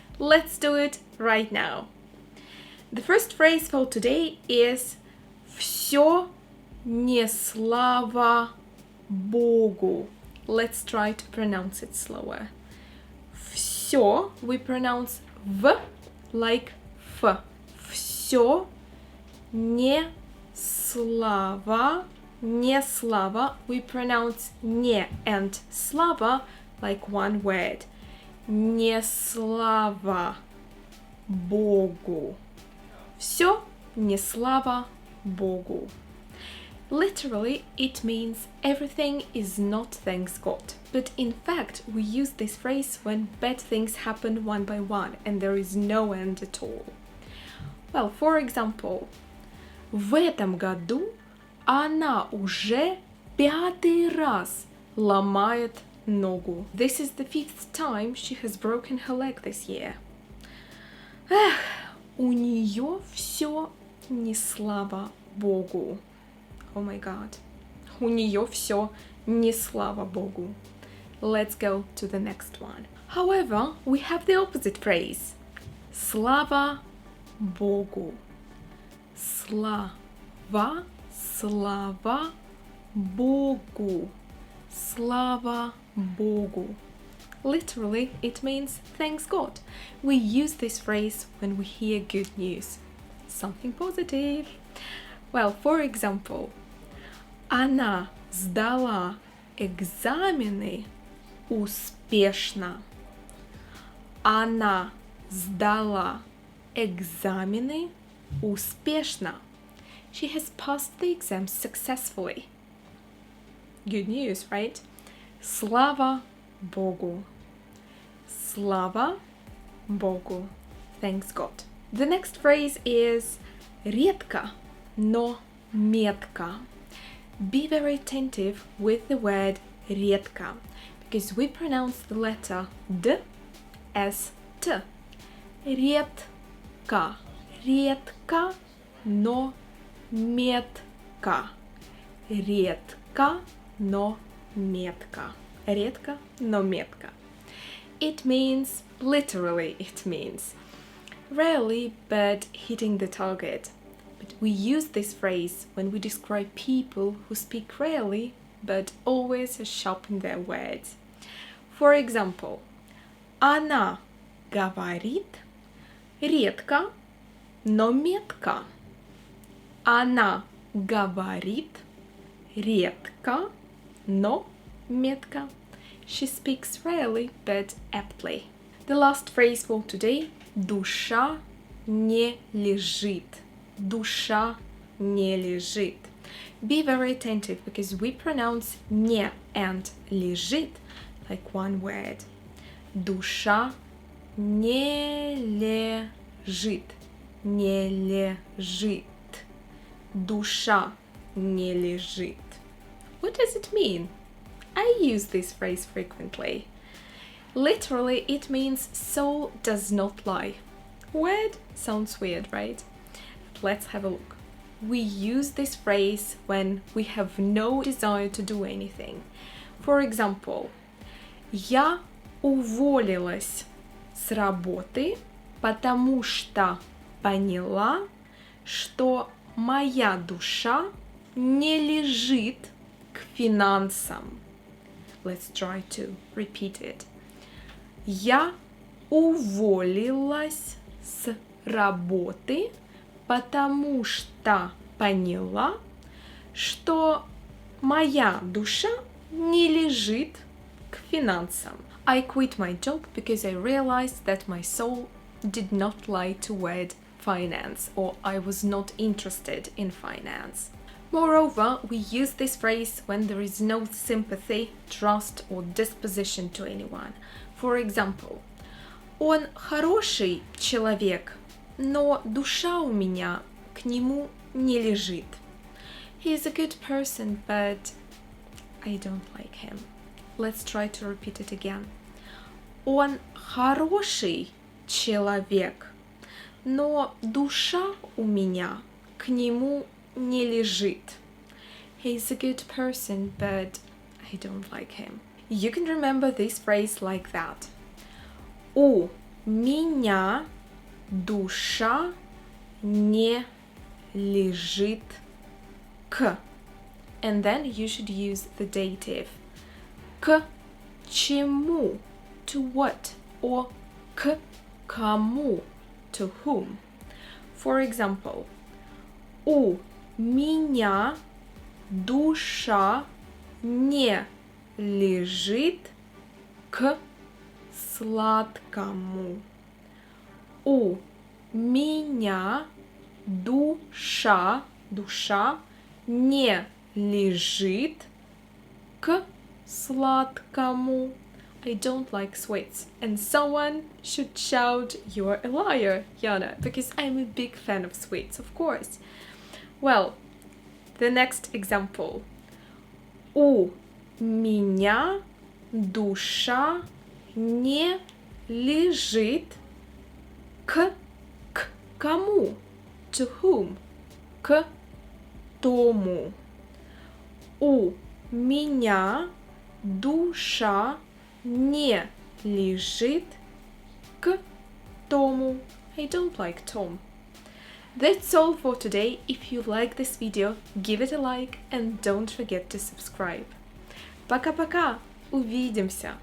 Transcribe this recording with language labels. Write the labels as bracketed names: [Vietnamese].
[English] Let's do it right now. The first phrase for today is [Russian] «Всё не слава Богу». [English] Let's try to pronounce it slower. «Всё» we pronounce «в» like «ф». [Russian] «Всё не слава», не слава, [English] we pronounce не and слава like one word. [Russian] Не слава Богу. Всё не слава Богу. [English] Literally, it means everything is not thanks God. But in fact, we use this phrase when bad things happen one by one and there is no end at all. Well, for example, [Russian] в этом году она уже 5-й раз ломает ногу. [English] This is the 5th time she has broken her leg this year. [Russian] Эх, у нее все не слава Богу. [English] Oh my god. [Russian] У нее все не слава Богу. [English] Let's go to the next one. However, we have the opposite phrase. [Russian] Слава Богу. Слава, слава Богу. Слава Богу. [English] Literally, it means thanks God. We use this phrase when we hear good news. Something positive. Well, for example, [Russian] она сдала экзамены успешно. Она сдала экзамены успешно. [English] She has passed the exams successfully. Good news, right? [Russian] Слава Богу. Слава Богу. [English] Thanks God. The next phrase is [Russian] редко, но метко. [English] Be very attentive with the word редко, because we pronounce the letter D as T. [Russian] Редко. Редко, но метко. Редко, но метко. Редко, но метко. [English] It means, literally it means, rarely but hitting the target. But we use this phrase when we describe people who speak rarely but always sharpen their words. For example, [Russian] она говорит редко, но метко. Она говорит редко, но метко. [English] She speaks rarely but aptly. The last phrase for today. [Russian] Душа не лежит. Душа не лежит. [English] Be very attentive because we pronounce не and лежит like one word. [Russian] Душа не лежит. Не лежит. Душа не лежит. [English] What does it mean? I use this phrase frequently. Literally, it means soul does not lie. Word sounds weird, right? But let's have a look. We use this phrase when we have no desire to do anything. For example, [Russian] я уволилась с работы, потому что поняла, что моя душа не лежит к финансам. [English] Let's try to repeat it. [Russian] Я уволилась с работы, потому что поняла, что моя душа не лежит к финансам. [English] I quit my job because I realized that my soul did not lie toward finance, or I was not interested in finance. Moreover, we use this phrase when there is no sympathy, trust or disposition to anyone. For example, [Russian] он хороший человек, но душа у меня к нему не лежит. [English] He is a good person, but I don't like him. Let's try to repeat it again. [Russian] Он хороший человек, но душа у меня к нему не лежит. [English] He's a good person, but I don't like him. You can remember this phrase like that. [Russian] У меня душа не лежит к. [English] And then you should use the dative. [Russian] К чему? [English] To what? Or [Russian] к кому? [English] To whom? For example, [Russian] у меня душа не лежит к сладкому. У меня душа не лежит к сладкому. [English] I don't like sweets, and someone should shout, "You're a liar, Yana," because I'm a big fan of sweets, of course. Well, the next example. [Russian] У меня душа не лежит к кому? [English] To whom? [Russian] К тому. У меня душа не лежит к тому. [English] I don't like Tom. That's all for today. If you like this video, give it a like and don't forget to subscribe. [Russian] Пока-пока! Увидимся!